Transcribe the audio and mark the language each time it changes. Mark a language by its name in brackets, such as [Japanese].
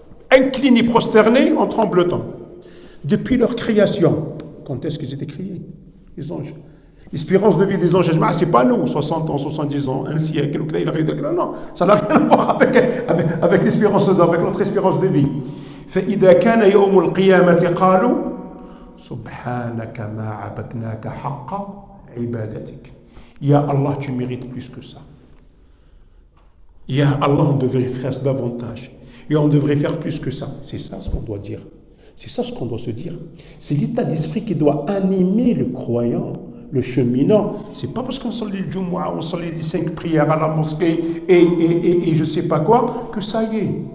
[French] Inclinés, prosternés en tremblotant. Depuis leur création. Quand est-ce qu'ils étaient créés, les anges? L'espérance de vie des anges, ce n'est pas nous, 60 ans, 70 ans, un siècle, non, ça n'a rien à voir avec l'espérance, avec notre espérance de vie. [Arabic] فإذا كان يوم القيامة قالوا سبحانك ما عبدناك حق عبادتك. [French] Ya Allah, tu mérites plus que ça. Ya Allah, on devrait faire davantage. Et on devrait faire plus que ça. C'est ça ce qu'on doit dire. C'est ça ce qu'on doit se dire. C'est l'état d'esprit qui doit animer le croyant, le cheminant. C'est pas parce qu'on salit le Jumu'ah, on salit les 5 prières à la mosquée et je sais pas quoi, que ça y est.